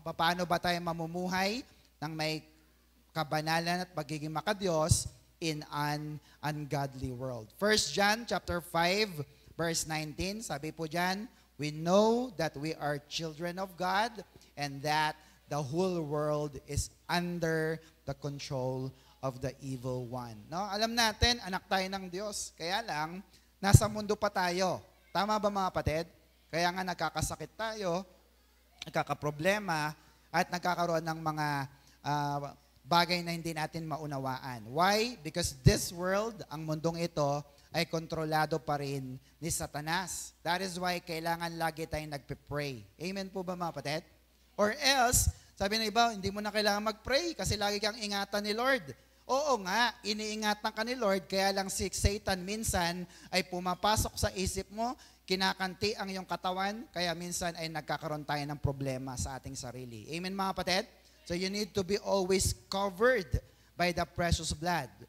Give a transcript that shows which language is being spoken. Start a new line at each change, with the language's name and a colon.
Filipino: Paano ba tayo mamumuhay ng may kabanalan at pagiging makadiyos
English: in an ungodly world? 1 John chapter 5 verse 19,
Filipino: sabi po diyan,
English: we know that we are children of God and that the whole world is under the control of the evil one. No?
Filipino: Alam natin, anak tayo ng Diyos. Kaya lang, nasa mundo pa tayo. Tama ba mga kapatid? Kaya nga nagkakasakit tayo, nagkakaproblema, at nagkakaroon ng mga bagay na hindi natin maunawaan.
English: Why? Because this world,
Filipino: ang mundong ito, ay kontrolado pa rin ni Satanas. That is why kailangan lagi tayong nagpe-pray. Amen po ba mga kapatid? Or else, sabi ng iba, hindi mo na kailangan mag-pray kasi lagi kang ingatan ni Lord. Oo nga, iniingatan ka ni Lord, kaya lang si Satan minsan ay pumapasok sa isip mo, kinakanti ang iyong katawan, kaya minsan ay nagkakaroon tayo ng problema sa ating sarili. Amen mga kapatid?
English: So you need to be always covered by the precious blood.